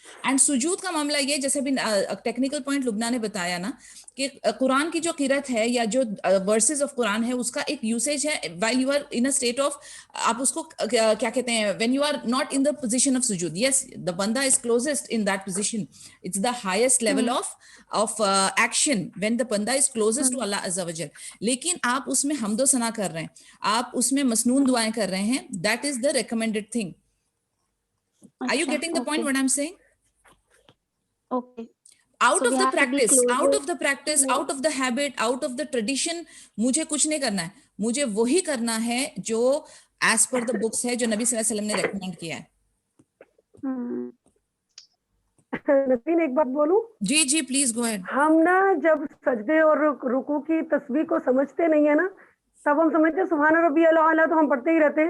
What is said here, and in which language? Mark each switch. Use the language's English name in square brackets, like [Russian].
[Hindi] And सुजूद का मामला ये, जैसे भी टेक्निकल पॉइंट लुबना ने बताया ना, कि कुरान की जो किरत है या जो वर्सेस ऑफ कुरान है, उसका एक यूसेज है [English] while you are in a state of, [Hindi] आप उसको क्या कहते हैं, [English] When you are not in the position of सुजूद. Yes, the बंदा is closest in that position. It's the highest level of action when the बंदा is closest to Allah अज़्ज़ा व जल. [Hindi] लेकिन आप उसमें हम्दो सना कर रहे हैं, आप उसमें मसनून दुआएं कर रहे हैं, [English] That is the recommended thing. Are you getting the point what I'm saying? Okay. Out of the practice, out of the habit, out of the tradition, [Hindi] मुझे कुछ नहीं करना है. मुझे वही करना है जो [English] as per the books [Hindi] है, जो नबी सल्लल्लाहु अलैहि वसल्लम ने recommend किया है. नसीन, एक बात बोलूं? जी जी, [English] Please go ahead. [Hindi] हम ना जब सजदे और रुकू की तस्बीह को समझते नहीं है ना, तब हम समझते [Arabic] सुभान रब्बी अला, [Hindi] तो हम पढ़ते ही रहते हैं,